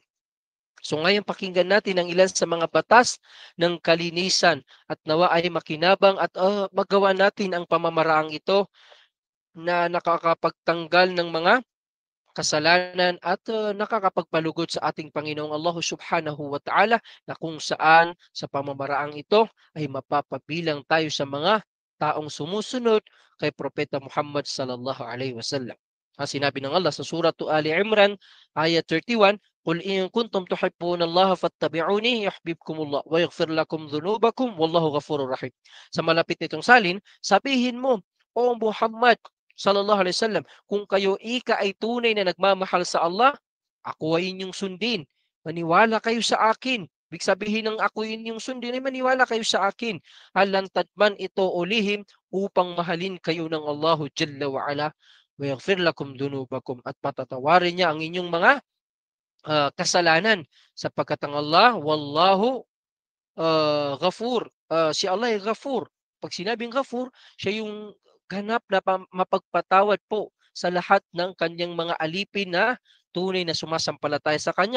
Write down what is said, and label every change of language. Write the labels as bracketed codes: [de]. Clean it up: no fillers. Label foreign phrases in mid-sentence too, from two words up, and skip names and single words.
[tl] So ngayon pakinggan natin ang ilan sa mga batas ng kalinisan at nawa ay makinabang at magawa natin ang pamamaraang ito na nakakapagtanggal ng mga kasalanan at nakakapagpalugod sa ating Panginoong Allah [ar] سبحانه وتعالى [tl] na kung saan sa pamamaraang ito ay mapapabilang tayo sa mga taong sumusunod kay Propeta Muhammad [ar] صلى الله عليه وسلم. [tl] Sinabi ng Allah sa surah Ali Imran ayat 31, [ar] "قل إن كنتم تحبون الله فاتبعوني يحببكم الله ويغفر لكم ذنوبكم والله غفور رحيم." [tl] Sa malapit nitong salin, sabihin mo, O Muhammad [ar] صلى الله عليه وسلم, [tl] kung kayo ay tunay na nagmamahal sa Allah, Ako ay inyong sundin. Maniwala kayo sa akin. Ibig sabihin ng ako inyong sundin ay maniwala kayo sa akin. Halantad man ito o lihim upang mahalin kayo ng [ar] الله جل وعلا ويغفر لكم ذنوبكم [tl] at patatawarin niya ang inyong mga kasalanan sapagkat ang Allah [ar] والله غفور. [tl] Si Allah ay Ghafur. Pag sinabing Ghafur, siya yung ganap na mapagpatawad po sa lahat ng kanyang mga alipin na tunay na sumasampalataya sa kanya.